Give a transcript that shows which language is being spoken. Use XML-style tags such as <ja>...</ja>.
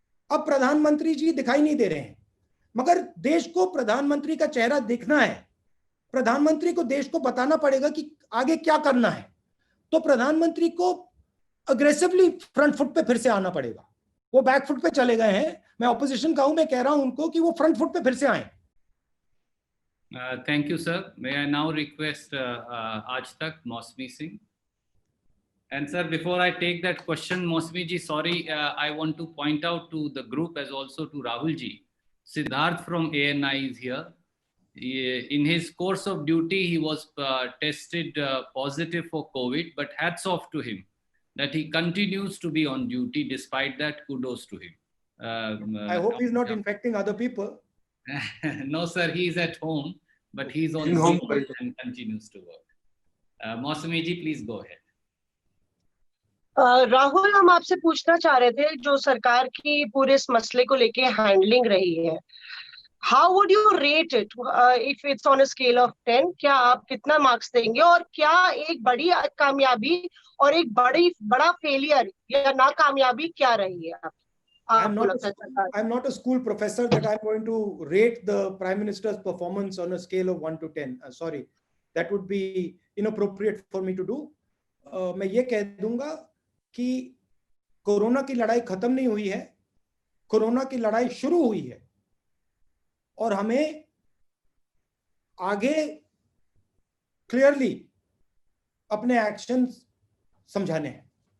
<hi>अब प्रधानमंत्री जी दिखाई नहीं दे रहे हैं, मगर देश को प्रधानमंत्री का चेहरा दिखना है, प्रधानमंत्री को देश को बताना पड़ेगा कि आगे क्या करना है। तो प्रधानमंत्री को अग्रेसिवली फ्रंट फुट पे फिर से आना पड़ेगा। वो बैक फुट पे चले गए हैं। मैं ऑपोजिशन का हूं, मैं कह रहा हूं उनको कि वो फ्रंट फुट पे फिर से आए।</hi> <en>Thank you, sir. May I now request Aaj Tak, Mausami Singh? And sir, before I take that question, Mausami ji, sorry, I want to point out to the group as also to Rahul ji. Siddharth from ANI is here. In his course of duty, he was tested positive for COVID, but hats off to him that he continues to be on duty. Despite that, kudos to him. I hope he's not infecting other people. No, sir, he's at home, but he's on duty and continues to work. Mausami ji, please go ahead.</en> <hi>Rahul, हम आपसे पूछना चाह रहे थे, जो सरकार की पूरे इस मसले को लेके हैंडलिंग रही है,</hi> <en>How would you rate it if it's on a scale of 10?</en> <hi>क्या आप कितना मार्क्स देंगे, और क्या एक बड़ी कामयाबी और एक बड़ा फेलियर या नाकामयाबी क्या रही है?</hi> <en>I'm not a school professor that I'm going to rate the Prime Minister's performance on a scale of 1 to 10. Sorry, that would be inappropriate for me to do.</en> <hi>मैं ये कह दूंगा कि कोरोना की लड़ाई खत्म नहीं हुई है, कोरोना की लड़ाई शुरू हुई है, और हमें आगे क्लियरली अपने एक्शंस समझाने हैं।</hi>